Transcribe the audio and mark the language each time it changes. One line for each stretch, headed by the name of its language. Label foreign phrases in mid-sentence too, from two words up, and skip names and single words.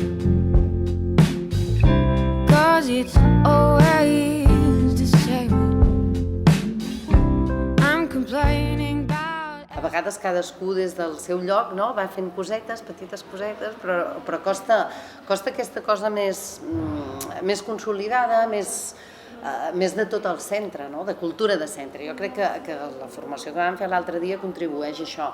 English: 'cause it's always the same. I'm complaining about.
Catalan: A vegades cadascú des del seu lloc, no? Va fent cosetes, petites cosetes, però costa aquesta cosa més consolidada, més de tot el centre, no? De cultura de centre. Jo crec que la formació que vam fer l'altre dia contribueix a això.